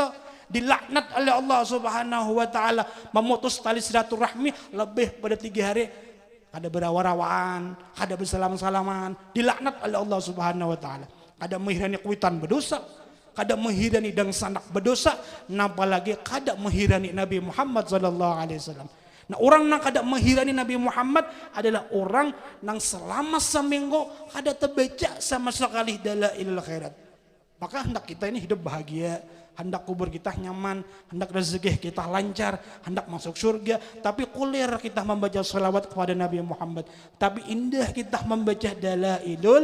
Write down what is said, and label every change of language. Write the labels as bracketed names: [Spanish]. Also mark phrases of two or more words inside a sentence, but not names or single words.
[Banjar] Dilaknat oleh Allah [Arabic] Subhanahu wa taala, [Banjar] memutus tali silaturahmi lebih pada 3 hari, kada berawar-awaan, kada bersalam-salaman, dilaknat oleh Allah [Arabic] Subhanahu wa taala. [Banjar] Kada menghirani kuitan berdosa, kada menghirani dang sanak berdosa, napa lagi kada menghirani Nabi Muhammad [Arabic] sallallahu alaihi wasallam. [Banjar] Nah, orang nang kada menghirani Nabi Muhammad adalah orang nang selama seminggu kada terbaca sama sekali Dalailul Khairat. Maka hendak kita ini hidup bahagia, hendak kubur kita nyaman, hendak rezeki kita lancar, hendak masuk surga, tapi kulir kita membaca salawat kepada Nabi Muhammad, tapi indah kita membaca Dalailul.